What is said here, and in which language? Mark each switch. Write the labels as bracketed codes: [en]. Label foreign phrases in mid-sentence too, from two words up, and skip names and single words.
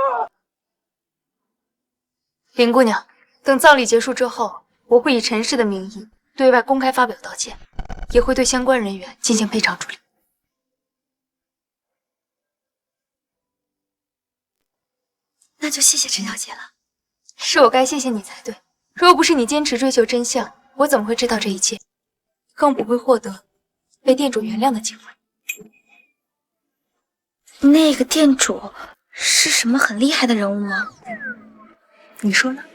[zh] 林姑娘，等葬禮結束之後，我會以陳氏的名義對外公開發表道歉， 也会对相關人員進行賠償處理。那就謝謝陈小姐了。是我該謝謝你才对。若不是你堅持追求真相，我怎麼會知道這一切？更不會獲得被店主原諒的機會。那個店主是什麼很厲害的人物嗎？你說呢？